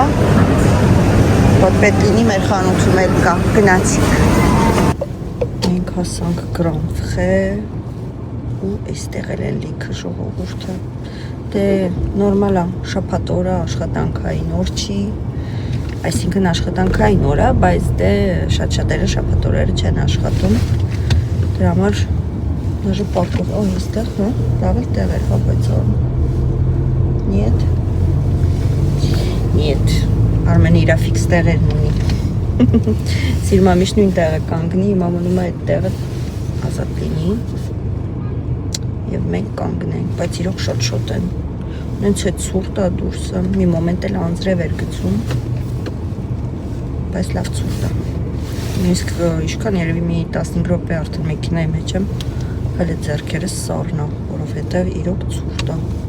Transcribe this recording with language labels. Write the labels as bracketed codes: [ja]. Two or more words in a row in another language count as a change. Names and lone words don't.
[hy] որ պետք լինի մեր խանութում էլ կա, գնացինք։ Մենք հասանք Գրանֆխե ու այստեղ էլ են լիքը ժողովուրդը, դե նորմալ է, շաբաթ օրը աշխատանքային օր չի, այսինքն աշխատանքային օր է, բայց դե շատ-շատերը շաբաթ օրերը չեն աշխատում, դրա համար [ru] Даже пакет. О, [hy] այստեղ, հա, լավ էլ տեղ էր, հա, բայց նիետ։ Нет, Արմենը իրա ֆիքս տեղերն ունի։ Սիրում եմ միշտ նույն տեղը կանգնի, հիմա մնում է այդ տեղը ազատ լինի։ Եվ մենք կանգնենք, բայց իրոք շատ են։ Նենց է ցուրտ է դուրսը, մի մոմենտ էլ անձրև էր գցում, բայց լավ ցուրտ է։ Նույնիսկ իշքան երևի մի 15 րոպե արդեն մեքենայի մեջ եմ, հələ ձեռքերս սառնա, որովհետև իրոք ցուրտ է։